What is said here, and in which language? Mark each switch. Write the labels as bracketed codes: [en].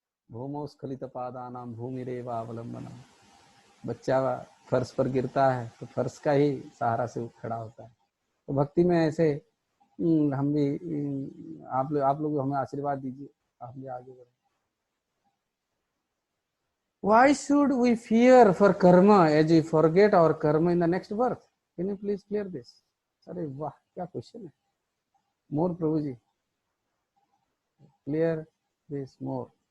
[sa] भूमौ स्खलित पादानां भूमिरेवावलंबनम्। [hi] बच्चा फर्श पर गिरता है तो फर्श का ही सहारा से खड़ा होता है। तो भक्ति में ऐसे हम भी आप लोग हमें आशीर्वाद दीजिए, हम भी आगे बढ़े। [en] Why should we fear for karma as we forget our karma in the next birth? Can you please clear this? [hi] अरे वाह, क्या क्वेश्चन है। मोर प्रभु जी, [en] Clear this more.